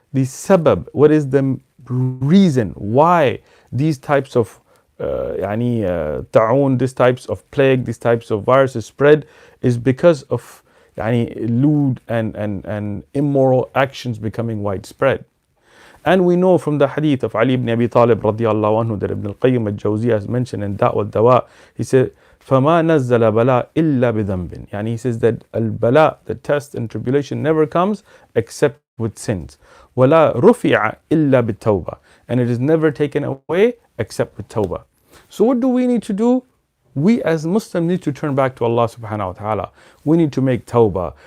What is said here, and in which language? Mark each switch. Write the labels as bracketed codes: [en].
[en] The sabab, what is the reason why these types of ta'un, these types of plague, these types of viruses spread, is because of lewd and immoral actions becoming widespread. And we know from the hadith of Ali ibn Abi Talib radiallahu anhu that Ibn al-Qayyim al-Jawziyah has mentioned in Da'wa al-Dawa. He said, [ar] فَمَا نَزَّلَ بَلَا إِلَّا بِذَنْبٍ. [en] He says that al-bala, the test and tribulation, never comes except with sins. [ar] وَلَا رُفِعَ إِلَّا بِالتَّوْبَةِ. [en] And it is never taken away except with tawbah. So what do we need to do? We as Muslims need to turn back to Allah subhanahu wa ta'ala. We need to make tawbah.